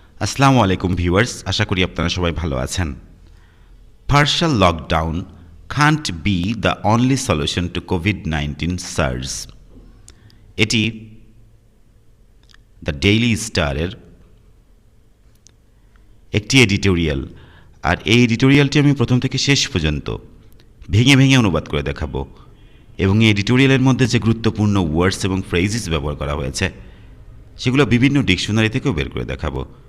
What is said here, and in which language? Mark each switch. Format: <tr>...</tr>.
<bn>আসসালামু আলাইকুম ভিউয়ার্স, আশা করি আপনারা সবাই ভালো আছেন।</bn> <en>Partial lockdown can't be the only solution to COVID-19 surge।</en> <bn>এটি দ্য ডেইলি স্টারের একটি এডিটোরিয়াল, আর এই এডিটোরিয়ালটি আমি প্রথম থেকে শেষ পর্যন্ত ভেঙে ভেঙে অনুবাদ করে দেখাবো, এবং এই এডিটোরিয়ালের মধ্যে যে গুরুত্বপূর্ণ ওয়ার্ডস এবং ফ্রেজেস ব্যবহার করা হয়েছে সেগুলো বিভিন্ন ডিকশনারি থেকেও বের করে দেখাবো।</bn>